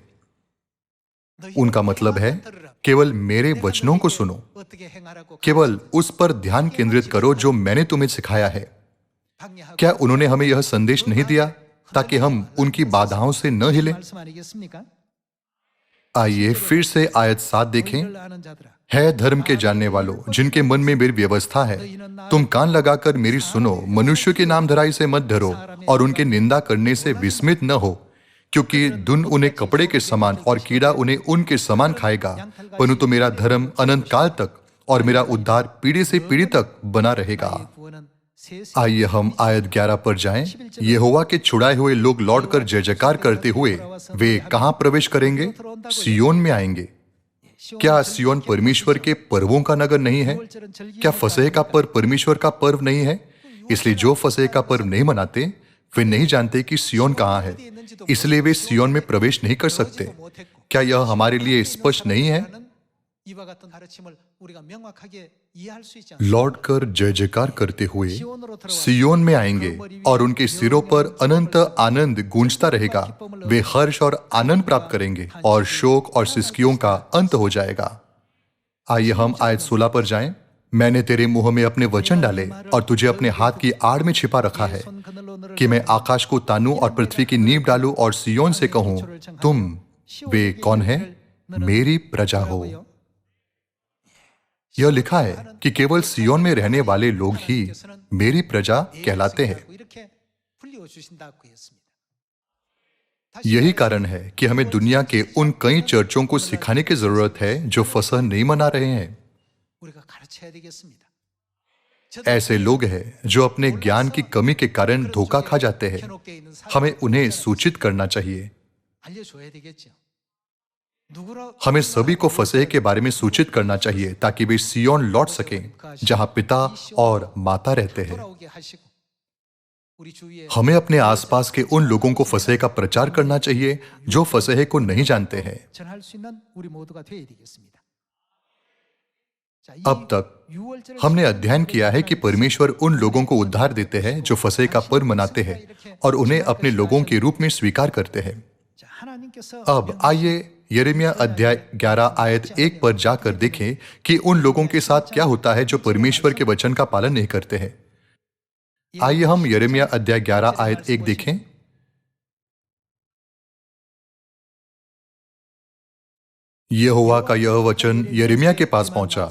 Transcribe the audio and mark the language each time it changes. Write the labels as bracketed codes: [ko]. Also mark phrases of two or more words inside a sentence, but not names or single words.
[hi] उनका मतलब है, केवल मेरे वचनों को सुनो, केवल उस पर ध्यान केंद्रित करो जो मैंने तुम्हें सिखाया है। क्या उन्होंने हमें यह संदेश नहीं दिया ताकि हम उनकी बाधाओं से न हिलें? आइए फिर से आयत 7 देखें। [ko] 너희를 아는 자들아, [hi] है धर्म के जानने वालों, जिनके मन में मेरी व्यवस्था है, तुम कान लगाकर मेरी सुनो। मनुष्य के नाम धराई से मत डरो और उनके निंदा करने से विस्मित न हो, क्योंकि धुन उन्हें कपड़े के समान और कीड़ा उन्हें उनके समान खाएगा। परंतु मेरा धर्म अनंत काल तक और मेरा उद्धार पीढ़ी से पीढ़ी तक बना रहेगा। [ko] 나의 구원은 세세 [hi] आइए हम आयत 11 पर जाएं। यहोवा के छुड़ाए हुए लोग लौटकर जय जयकार करते हुए वे कहां प्रवेश करेंगे? सियोन में आएंगे। क्या सियोन परमेश्वर के पर्वों का नगर नहीं है? क्या फसह का पर्व परमेश्वर का पर्व नहीं है? इसलिए जो फसह का पर्व नहीं मनाते वे नहीं जानते कि सियोन कहां है, इसलिए वे सियोन में प्रवेश नहीं कर सकते। क्या यह हमारे लिए स्पष्ट नहीं है? [ko] 이와 같은 가르침을 우리가 명확하게 이해할 수 있지 않습니까? [hi] लौट कर जय जयकार करते हुए सियोन में आएंगे और उनके सिरों पर अनंत आनंद गूंजता रहेगा। वे हर्ष और आनंद प्राप्त करेंगे और शोक और सिसकियों का अंत हो जाएगा। आइए हम आयत 16 पर जाएं। मैंने तेरे मुंह में अपने वचन डाले और तुझे अपने हाथ की आड़ में छिपा रखा है, कि मैं आकाश को तानूं और पृथ्वी की नींव डालूं और सियोन से कहूं, तुम वे कौन है? मेरी प्रजा हो। यह लिखा है कि केवल सियोन में रहने वाले लोग ही मेरी प्रजा कहलाते हैं। [ko] 이렇게 불려주신다고 했습니다. [hi] यही कारण है कि हमें दुनिया के उन कई चर्चों को सिखाने की जरूरत है जो फसह नहीं मना रहे हैं। [ko] 우리가 가르쳐야 되겠습니다. [hi] ऐसे लोग हैं जो अपने ज्ञान की कमी के कारण धोखा खा जाते हैं। हमें उन्हें सूचित करना चाहिए। [ko] 알려줘야 되겠죠. [hi] हमें सभी को फसह के बारे में सूचित करना चाहिए ताकि वे सियोन लौट सकें, जहां पिता और माता रहते हैं। [ko] 돌아오게 하시고 우리 주위에 [hi] हमें अपने आसपास के उन लोगों को फसह का प्रचार करना चाहिए जो फसह को नहीं जानते हैं। [ko] 전할 수 있는 우리 모두가 되어야 되겠습니다. 자, 이 [hi] अब तक [ko] 유월절을 [hi] हमने अध्ययन किया है कि परमेश्वर उन लोगों को उद्धार देते हैं जो फसह का पर्व मनाते हैं और उन्हें अपने लोगों के रूप में स्वीकार करते हैं। [ko] 자, 하나님께서 [hi] अब आइए यिर्मयाह अध्याय 11 आयत 1 पर जाकर देखें कि उन लोगों के साथ क्या होता है जो परमेश्वर के वचन का पालन नहीं करते हैं। आइए हम यिर्मयाह अध्याय 11 आयत 1 देखें। यहोवा का यह वचन यिर्मयाह के पास पहुंचा।